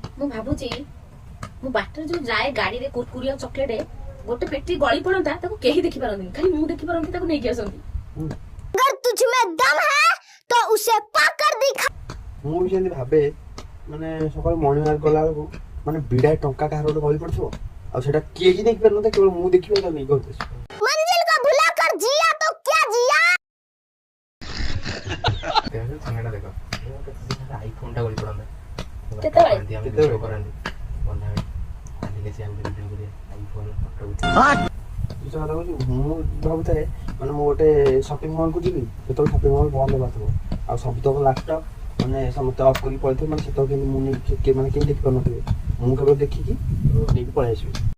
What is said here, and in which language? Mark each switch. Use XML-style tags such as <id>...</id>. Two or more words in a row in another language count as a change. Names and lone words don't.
<or>ମୁଁ ଭାବୁଛି ମୁଁ ବାଟରେ ଯୋଉ ଯାଏ ଗାଡିରେ କୁରକୁରି ଆଉ ଚକଲେଟ ଗୋଟେ ପେଟି ଗଳି ପଡନ୍ତା ତାକୁ କେହି ଦେଖି ପାରନ୍ତିନି, ଖାଲି ମୁଁ ଦେଖି ପାରନ୍ତି, ତାକୁ ନେଇକି ଆସନ୍ତି।</or> <hi>अगर तुझ में दम है तो उसे पाकर दिखा।</hi> <or>ମୁଁ ବି ସେମିତି ଭାବେ ମାନେ ସକାଳୁ</or> <en>morning walk</en> <or>ଗଲା ବେଳକୁ ମାନେ ବିଡ଼ାଏ ଟଙ୍କା କାହାର ଗୋଟେ ଗଳି ପଡିଥିବ ଆଉ ସେଟା କେହି ଦେଖିପାରୁନଥିବ, କେବଳ ମୁଁ ଦେଖିବି ତାକୁ ନେଇକି ଘରକୁ ଆସିବି।</or> <hi>मंजिल को भुला कर जिया तो क्या जिया।</hi> <or>ସାଙ୍ଗଟା ଦେଖ ଆଇଫୋନଟା ଗଳି ପଡନ୍ତା କେତେବେଳେ? ଭିଡ଼ିଓ କରନ୍ତି ବନ୍ଧା ଆଜିକାଲି ସେ ଆମେ ଭିଡ଼ିଓ କରିବା ଆଇଫୋନ ଫଟୋ ଦୁସରା କଥା କହୁଛି, ମୁଁ ଭାବୁଥାଏ ମାନେ ମୁଁ ଗୋଟେ</or> <en>shopping mall-କୁ</en> <or>ଯିବି, ଯେତେବେଳେ</or> <en>shopping mall</en> <or>ବନ୍ଦ ହେବା ଥିବ ଆଉ ସବୁତକ ଲାପଟପ୍ ମାନେ ସମସ୍ତେ ଅଫ୍ କରିକି ପଳେଇଥିବେ, ମାନେ ସେତେବେଳେ କେମିତି ମୁଁ ନେଇକି ମାନେ କେହି ଦେଖିପାରୁନଥିବେ, ମୁଁ କେବଳ ଦେଖିକି ନେଇକି ପଳେଇ ଆସିବି।</or>